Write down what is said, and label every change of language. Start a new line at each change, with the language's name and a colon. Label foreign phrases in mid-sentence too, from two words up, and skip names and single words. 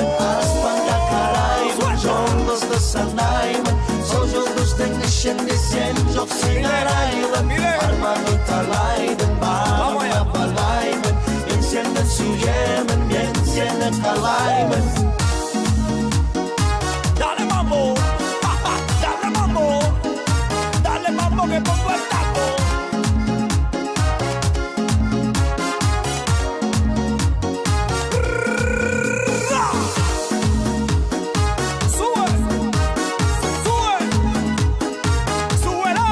Kazakh: Аспанға қараймын, жұлдызды санаймын, сол жұлдыздың ішінде сен жоқсың арайлым. Арманы талайдың, бағымы балаймын, мен сені сүйемін, мен сені қалаймын.
Spanish: Dale mambo, que pongo el taco. Sube, súbelo.